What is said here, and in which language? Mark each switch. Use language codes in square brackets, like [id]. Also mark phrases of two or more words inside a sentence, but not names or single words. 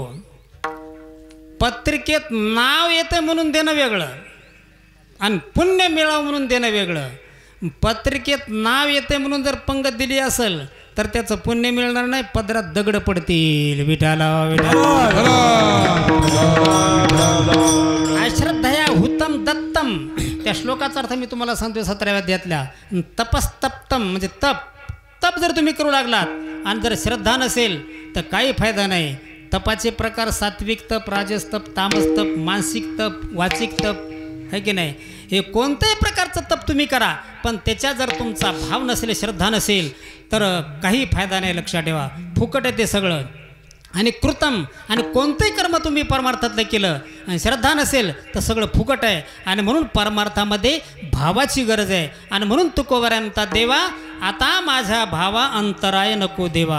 [mr] पत्रिकेत नाव येतं म्हणून देणं वेगळं आणि पुण्य मिळावं म्हणून देणं वेगळं. पत्रिकेत नाव येते म्हणून जर पंगत दिली असेल तर त्याचं पुण्य मिळणार नाही पदरात दगड पडतील. विठाला विठाला. [sa] अश्रद्धया हुतम दत्तम [mr] त्या श्लोकाचा अर्थ मी तुम्हाला सांगतो 17व्या अध्यायातल्या. तपस्तप्तम म्हणजे तप. तप जर तुम्ही करू लागलात आणि जर श्रद्धा नसेल तर काही फायदा नाही. तपाचे प्रकार सात्विक तप, राजस तप, तामस तप, मानसिक तप, वाचिक तप [hi] है की नाही. [mr] हे कोणत्याही प्रकारचं तप तुम्ही करा पण त्याच्यात जर तुमचा भाव नसेल श्रद्धा नसेल तर काही फायदा नाही लक्षात ठेवा. फुकट आहे ते सगळं. आणि कृतम आणि कोणतंही कर्म तुम्ही परमार्थातलं केलं आणि श्रद्धा नसेल तर सगळं फुकट आहे. आणि म्हणून परमार्थामध्ये भावाची गरज आहे. आणि म्हणून तुकोबऱ्या म्हणतात देवा आता माझ्या भावा अंतराय नको देवा.